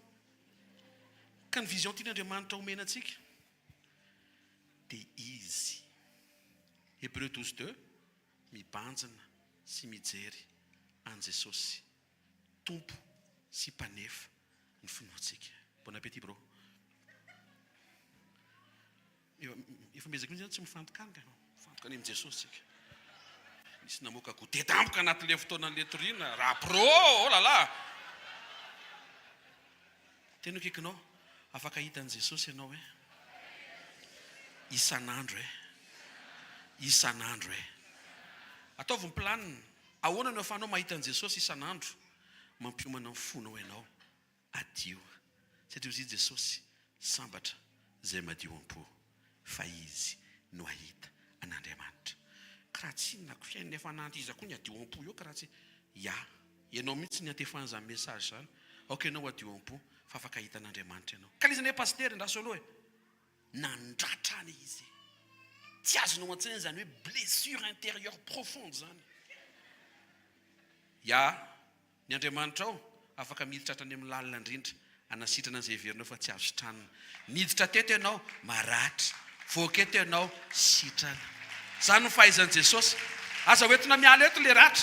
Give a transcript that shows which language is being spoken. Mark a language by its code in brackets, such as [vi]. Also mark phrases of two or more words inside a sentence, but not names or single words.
[mg] Ka ny vision tian'Andriamanitra omena antsika dia izy. Hébreux 12:2 mibanjina sy mijery an' Jesosy tompo sy mpanefa ny finoantsika. [fr] Bon appétit bro. [mg] Efa mezaka mihitsy tsy mifantokanika. Mifantoka any amin'i Jesosy sika. Misy namoaka goûter tampoka anatin'ilay fotoanan'ilay toriana. Raha pro, [fr] oh là là. [mg] Tena kekinao afaka hitan'i Jesosy ianao hoe isan'andro isan'andro ataovy ny planina. Ahoana no ahafahanao mahita an'i Jesosy isan'andro? Mampiomana ny fonao ianao adio. Satria hozy Jesosy sambatra izay madio am-po fa izy no ahita an'Andriamanitra. Karaha tsy inona fiainana efa nanty izy koa ny adio am-po eo karaha tsy ianao mihitsy ny antefan'izany message zany. Ok, ianao adio am-po fa afaka hita an'Andriamanitra ianao. Ka izy ne paster ndraso aloha nandratrany izy. Tsy azonao antsaina zany hoe [fr] blessure intérieure profonde [mg] zany. Ny Andriamanitra ao afaka miditra hatrany amin'ny lalina indrindra anasitrana an'izay heverinao fa tsy azo tranona. Miditra teto ianao maratra, voaketo ianao sitrana. Zany no fahaizan'i Jesosy. Aza hoentina miala eto le ratra.